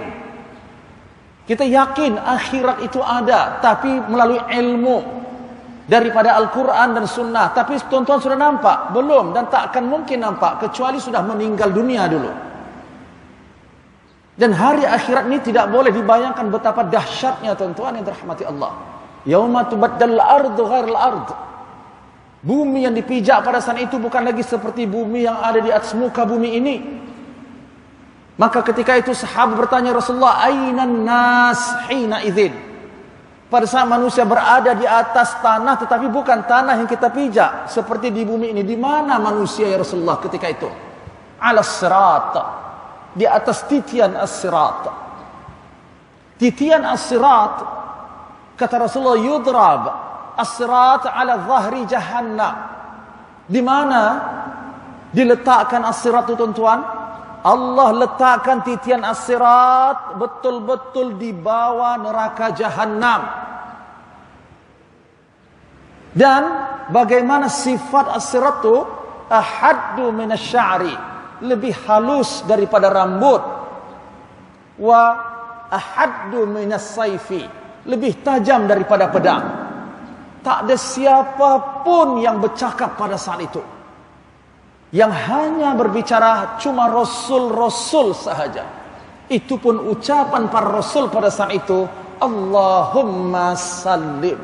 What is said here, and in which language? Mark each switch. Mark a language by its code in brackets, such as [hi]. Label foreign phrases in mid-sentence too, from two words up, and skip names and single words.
[ms] Kita yakin akhirat itu ada, tapi melalui ilmu daripada Al-Quran dan Sunnah. Tapi tuan-tuan sudah nampak? Belum, dan tak akan mungkin nampak kecuali sudah meninggal dunia dulu. Dan hari akhirat ini tidak boleh dibayangkan betapa dahsyatnya tuan-tuan yang dirahmati Allah. [ar] يوم تبدل الأرض غير الأرض. [ms] Bumi yang dipijak pada saat itu bukan lagi seperti bumi yang ada di atas muka bumi ini. Maka ketika itu sahabat bertanya Rasulullah, [ar] أين الناس حين إذ. [ms] Pada saat manusia berada di atas tanah, tetapi bukan tanah yang kita pijak seperti di bumi ini. Di mana manusia [ar] يا رسول الله [ms] ketika itu? [ar] على الصراط, [ms] di atas titian as-sirat. Titian as-sirat, kata Rasulullah, [ar] يضرب الصراط على ظهر جهنم. [ms] Di mana diletakkan as-sirat itu tuan-tuan? Allah letakkan titian as-sirat betul-betul di bawah neraka jahannam. Dan bagaimana sifat as-sirat itu? [ar] أحد من الشعر, [ms] lebih halus daripada rambut. [ar] وأحد من السيف, [ms] lebih tajam daripada pedang. Tak ada siapapun yang bercakap pada saat itu. Yang hanya berbicara cuma Rasul-Rasul sahaja. Itu pun ucapan para Rasul pada saat itu, [ar] اللهم سلم.